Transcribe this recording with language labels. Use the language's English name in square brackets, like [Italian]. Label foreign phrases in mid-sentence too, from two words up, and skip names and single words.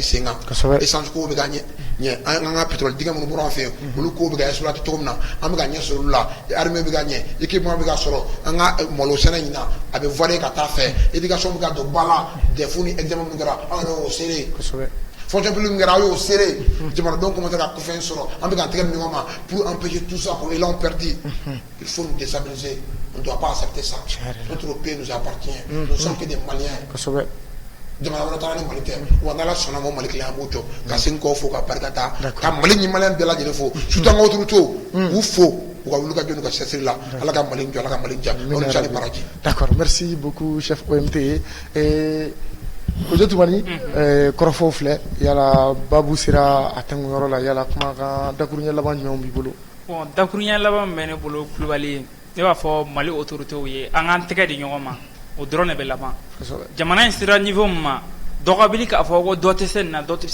[Bambara] sen kan essence ko bɛ ka ɲɛ an ka pétrole dingɛ minnu bɔra an fɛ yen olu ko bɛ ka exploiter cogo min na an bɛ ka ɲɛ sɔrɔ olu la armée bɛ ka ɲɛ équipement bɛ ka sɔrɔ an ka malo sɛnɛ ɲina a bɛ varier ka taa fɛ éducation bɛ ka don ba la DEF ni examen minnu kɛra an yɛrɛ y'o serré [French] fonction publique [Bambara] min kɛra aw y'o serré jamanadenw commencé ka kɔfɛ sɔrɔ an bɛ ka tɛgɛ ɲɔgɔn ma [French] pour empêcher tout ça pour élan perdu il faut nous déstabiliser on ne doit pas accepter ça notre pays nous appartient nous sommes que des Maliens [Bambara] jamana wɛrɛ taara ni Mali tɛ wa n'Ala sɔnna ma Mali kelen an b'o jɔ ka segin kɔ fo ka barika da ka Mali ɲɛmaliyɛn bɛɛ lajɛlen fo surtout an ka autorités k'u fo u ka wuli ka jɔ n'u ka cɛsiri la Ala ka Mali jɔ Ala ka Mali diya aw ni cɛ ni baraji. [French] D'accord, merci beaucoup chef OMT. [Bambara] Ojo Tumani kɔrɔfɔw filɛ yala babu sera a tɛnkuyɔrɔ la yala kumakan dakuruɲɛ laban jumɛn b'i bolo? Bon dakuruɲɛ laban min bɛ ne bolo Kulubali ne b'a fɔ Mali autorités ye an k'an tɛgɛ di ɲɔgɔn ma o dɔrɔn de bɛ laban jamana in sera niveau min ma dɔgɔbili k'a fɔ ko dɔ tɛ se nin na dɔ tɛ